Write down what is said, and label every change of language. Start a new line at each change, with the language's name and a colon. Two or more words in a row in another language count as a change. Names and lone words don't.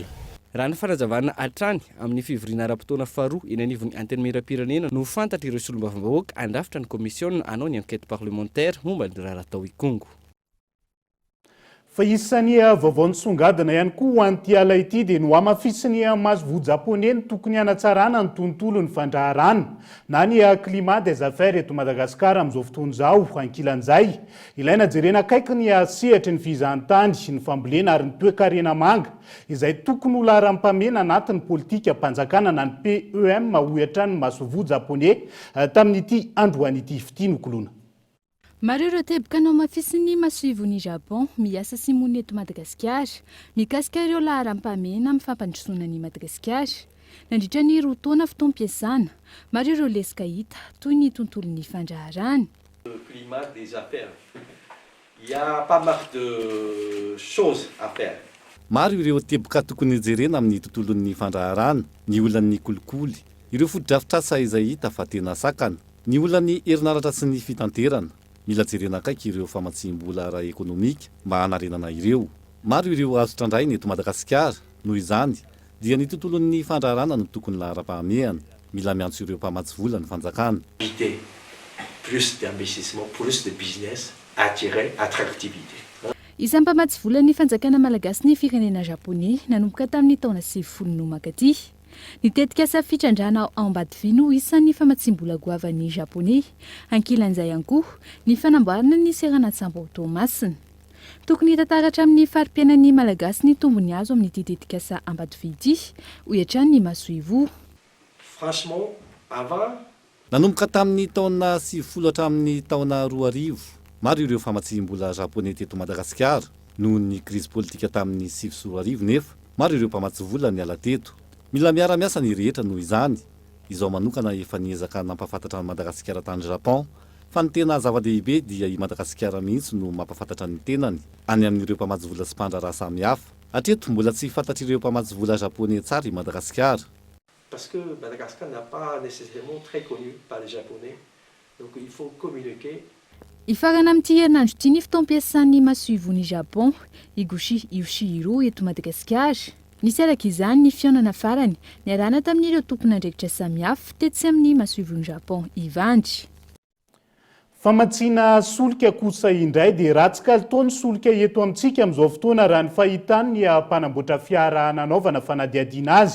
Malagasy: raha ny fanazavana hatrany amin'ny fivoriana ara-potoana faharoa eny anivon'ny anteny miram-pirenena no fantatra ireo solombavambahoaka andrafitra ny komisiona anao ny
French: enquête parlementaire
Malagasy: momba ny raha atao ikongo. Fa isan'ny vaovao nisongadina ihany koa ho an'ity ala ity dia no amafisiny masovo japonais ny tokony hanatsarana ny tontolo ny fandraharana na ny
French: climat des affaires
Malagasy: eto Madagasikara amin'izao fotoana izao ankilan'izay. Ilaina jerena akaiky ny sehatra ny fizahantany ny fambolena ary ny toe-karena manga izay tokony ho laharam-pamena anatin'ny politika mpanjakana na ny PEM ohatra ny masovo japonais tamin'ity androan'ity fity nokolona. Maro ireo teboka anao mafisiny masoivon'ny Japon miasa simony eto Madagasikara mikasika ireo laharam-pamena amin'ny fampandrosoana ny Madagasikara nandritra ny roa taona fotoam-piasana. Maro ireo lesika hita toy ny tontolon'ny fandraharana.
French: Le climat des affaires. Il y a pas mal de choses à faire.
Malagasy: Maro ireo teboka tokony jerena amin'ny tontolon'ny fandraharana, ny olan'ny kolikoly, ireo foto-drafitrasa izay hita fa tena sakana, ny olan'ny herinaratra sy ny fitanterana. Mila jerena akaiky ireo famatsim-bola ara-ekonomika mba hanarenana ireo. Maro ireo azo trandraina eto Madagasikara, noho izany dia ny tontolon'ny fandraharana no tokony laharam-pahamehana. Mila miantso ireo mpamatsy vola ny fanjakana.
French: Plus d'investissement, plus de business, attirer attractivité.
Malagasy: Isan'ny mpamatsy vola ny fanjakana malagasy ny firenena japonais nanomboka tamin'ny taona 90 makaty. Nitetika safitrandrana ao Ambadivy no isan'ny famatsim-bola goavan'ny japonais. Ankilan'izay ihany koa ny fanamboarana ny seranatsambo automasina. Tokony hitantaratra amin'ny fari-piainan'ny malagasy ny tombony azo amin'ity tetikasa Ambadivy ity, ohatra ny masoivo.
French: Franchement, avant
Malagasy: nanomboka tamin'ny taona 90 hatramin'ny taona 2000, maro ireo famatsim-bola japonais teto Madagasikara noho ny crise politika tamin'ny 2000 nefa maro ireo mpamatsy vola ny ala teto. Mila miara-miasa ny rehetra noho izany. Izao manokana efa niezaka nampafantatra ny Madagasikara tany Japon fa ny tena zava-dehibe dia i Madagasikara mihitsy no mampafantatra ny tenany any amin'ireo mpamatsy vola sy mpandraraha samihafa. Hatreto mbola tsy fantatr' ireo mpamatsy vola japonais tsara i Madagasikara.
French: Parce que Madagascar n'est pas nécessairement très connu par les Japonais, donc il faut communiquer.
Malagasy: Ifarana amin'ity herinandro ity ny fotoam-piasan'ny masoivon'ny Japon, Higuchi Yoshihiro eto Madagasikara. Nisy araka izany ny fionana farany niarana tamin'ireo tompona andraikitra samihafa tetsy amin'ny masoivon'ny Japon ivandry. Famatsiana solika kosa indray dia ratsy kalitao solika eto amintsika amin'izao fotoana raha ny fahitany ny mpanamboatra fiara nanaovana fanadihadiana azy.